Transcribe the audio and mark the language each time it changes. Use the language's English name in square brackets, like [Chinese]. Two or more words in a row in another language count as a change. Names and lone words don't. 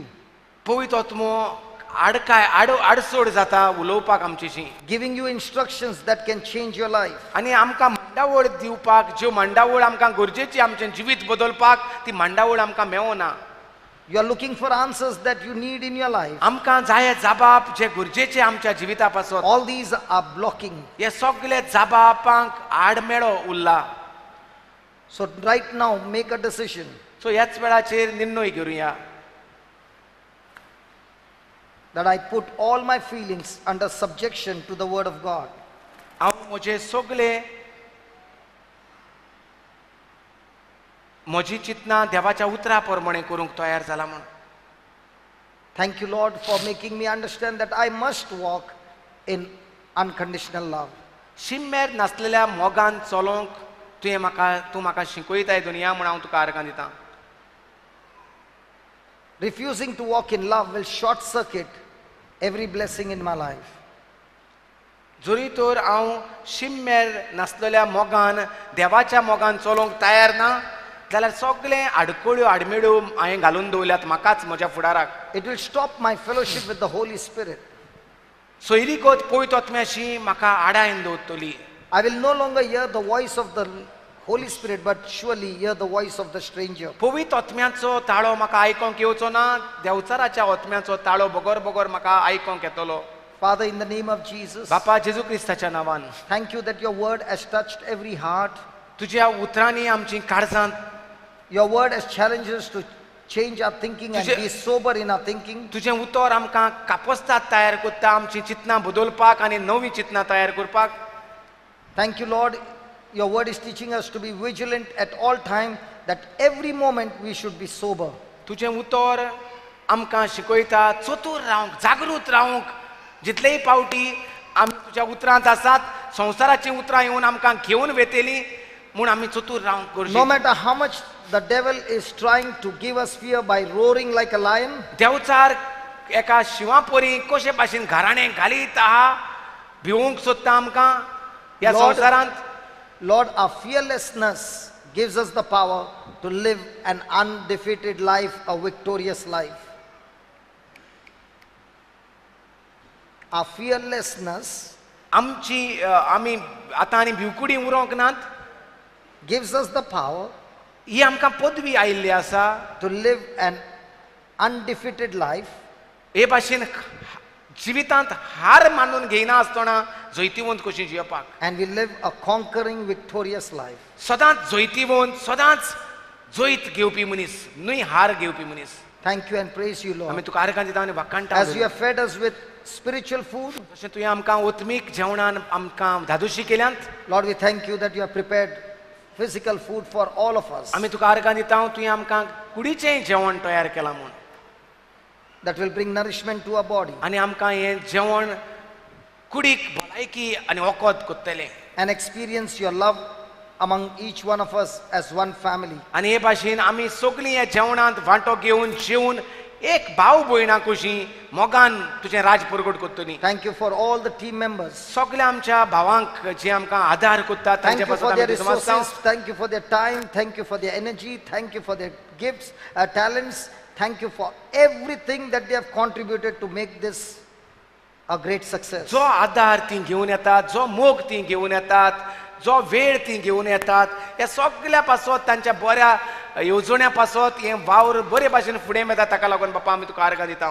[Konkani] पवित्र आत्मो आडसोड जाता उलोवपाक आमचेशी [English] giving you instructions that can change your life. [Konkani] आनी आमकां मांडावळ दिवपाक ज्यो मांडावळ आमकां गरजेची आमचें जिवीत बदलपाक ती मांडावळ आमकां मेळना. [English] You are looking for answers that you need in your life. [Konkani] आमकां जाय जाबाप जे गरजेचे आमच्या जिविता पासून [English] All these are blocking. [Konkani] हे सगळे जाबापांक आडमेळो उरला. [English] So right now, make a decision. [Konkani] सो ह्याच वेळाचेर निर्णय घेवया [English] That I put all my feelings under subjection to the word of God. [Konkani] हांव म्हजे सगळे म्हजी चिंतना देवाच्या उतरा प्रमाणे करूंक तयार जाला म्हण. [English] Thank you, Lord, for making me understand that I must walk in unconditional love. [Konkani] शिम्मेर नासलेल्या मोगान चलोंक तूं म्हाका शिकयताय दुनिया म्हण हांव तुका आर्गां दितां. [English] Refusing to walk in love will short circuit every blessing in my life. [Konkani] जरी तर हांव शिम्मेर नासलेल्या मोगान देवाच्या मोगान चलोंक तयार ना जाल्यार सगळे आडकोळ्यो आडमेळ्यो हांवें घालून दवरल्यात म्हाकाच म्हज्या फुडाराक. [English] It will stop my fellowship with the Holy Spirit. [Konkani] सोयरीकोत पवित्र आत्म्याशी म्हाका आडायन दवरतली. [English] I will no longer hear the voice of the Holy Spirit, but surely hear the voice of the stranger. [Konkani] पवित्र आत्म्याचो ताळो म्हाका आयकोंक येवचो ना, देवचाराच्या आत्म्याचो ताळो बगोर बगोर म्हाका आयकोंक येतलो. [English] Father, in the name of Jesus, [Konkani] बापा जेजू क्रिस्ताच्या नांवान [English] thank you that your word has touched every heart. [Konkani] तुज्या उतरांनी आमची काळजांत, [English] Your word has challenged us to change our thinking and [Konkani] तुझे- [English] be sober in our thinking. [Konkani] तुजें उतर आमकां कापस्ताद तयार करता आमची चिंतना बदलपाक आनी नवी चिंतना तयार करपाक. [English] Thank you, Lord. Your word is teaching us to be vigilant at all time, that every moment we should be sober. [Konkani] तुजें उतर आमकां शिकयता चतूर रावंक, जागृत रावंक. जितलेय पावटी आमी तुज्या उतरांत आसात, संवसाराची उतरां येवन आमकां घेवन वेतेली म्हूण आमी चतूर रावंक [English] No [Konkani] गरजेचें. [English] matter how much the devil is trying to give us fear by roaring like a lion, [Konkani] देवचार एका शिवा परी कशे भाशेन घराणें घालीत आहा, भिवूंक सोदता आमकां ह्या [English] Lord, [Konkani] संवसारांत. [English] Lord, our fearlessness gives us the power to live an undefeated life, a victorious life. Our fearlessness [Konkani] आमची आमी आतां आनी भिवकुडी उरोंक नात. [English] gives us the power [Konkani] ही आमकां पदवी आयिल्ली आसा. [English] to live an undefeated life, [Konkani] हे भाशेन जिवितांत हार मानून घेयना आसतना जैतिवंत कशी जियेवपाक. [English] and we live a conquering, victorious life. [Konkani] सदांच जैतिवंत, सदांच जैत घेवपी मनीस, न्हय हार घेवपी मनीस. [English] Thank you and praise you, [Konkani] आमी [English] Lord. [Konkani] तुका आर्गां दिता आनी वाकांटा [English] As you have fed us with spiritual food, [Konkani] जशें तुवें आमकां उत्मीक जेवणान आमकां धादोशी केल्यांत [English] Lord, we thank you that you have prepared physical food for all of us [Konkani] आमी तुका आर्गां दिता तुवें आमकां कुडीचें जेवण तयार केलां म्हूण [English] that will bring nourishment to our body [Konkani] आनी आमकां हें जेवण कुडीक भलायकी आनी वखद कोत्तलें [English] and experience your love among each one of us as one family. [Konkani] आनी हे भाशेन आमी सगळीं ह्या जेवणांत वांटो घेवन जेवन एक भाव भयणां कशीं मोगान तुजें राज परगट कोत्तली [English] Thank you for all the team members. [Konkani] सगळ्या आमच्या भावांक जे आमकां आदार कोत्तात [English] Thank [Konkani] तांचे [English] you [Konkani] पासून [English] for [Konkani] आमी [English] their [Konkani] तुका मागतां. [English] resources. Thank you for their time. Thank you for their energy. Thank you for their gifts, talents. Thank you for everything that they have contributed to make this a great success. [Konkani] जो आदार ती घेवन येतात जो मोग ती घेवन येतात जो वेळ ती घेवन येतात हे सगळ्या पासत तांच्या बऱ्या येवजण्या पासत हें वावर बरे भाशेन फुडें येता ताका लागून बापा आमी तुका आर्गां दिता